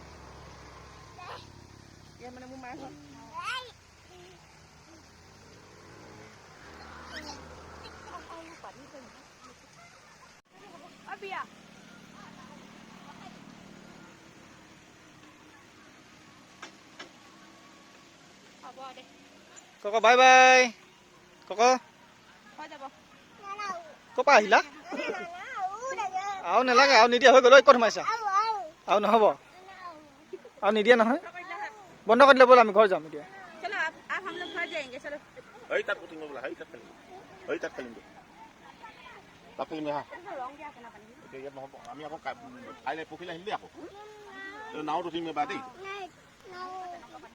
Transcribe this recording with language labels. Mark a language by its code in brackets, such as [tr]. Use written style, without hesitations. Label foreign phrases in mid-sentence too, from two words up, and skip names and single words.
[as] মানে মোৰ মাৰ ঘৰ বিয়া হ'ব দে। ককা বাই বাই। ককা হৈ যাব। ক'ৰ পৰা আহিলা? আৰু নালাগে, আৰু নিদিয়া হৈ গ'ল। ক'ত সোমাইছা? আৰু নহ'ব, আৰু নিদিয়ে নহয়। বন্ধ কৰি দিলে ব'ল, আমি ঘৰ যাম এতিয়া। [hi] चलो आप हम लोग घर जाएंगे चलो। [as] হই তাত উঠিম বোলা, হই তাত খেলিম। হই তাত খেলিম। তাত খেলিম হা। ৰং দিয়া আছে না পানী। এতিয়া ইয়াত নহ'ব। আমি আকৌ কাইলৈ পৰহিলৈ আহিম দেই আকৌ। নাওত উঠিম এবাৰ দেই।